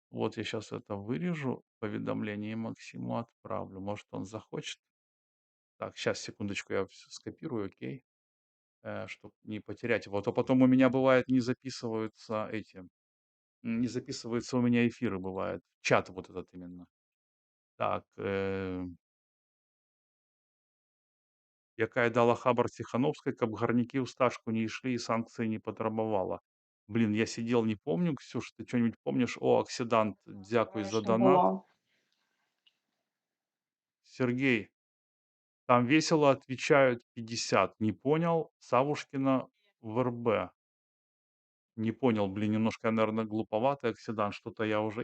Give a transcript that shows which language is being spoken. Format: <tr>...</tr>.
<ru>Вот я сейчас это вырежу, поведомление Максиму отправлю. Может, он захочет. Так, сейчас, секундочку, я всё скопирую, окей. Чтобы не потерять его. А то потом у меня бывает не записываются эти, не записываются у меня эфиры бывает. Чат вот этот именно.</ru> <be>Так, якая дала хабар Тихановской, каб гарнікі ў стачку не ішлі і санкцыі не патрабавала.</be> <ru>Блин, я сидел, не помню, Ксюш, ты что-нибудь помнишь? О, Оксидант, дякуй за Конечно, донат. было. Сергей, там весело отвечают 50. Не понял? Савушкина в РБ. Не понял, блин, немножко, наверное, глуповатый Оксидант. Что-то я уже...</ru>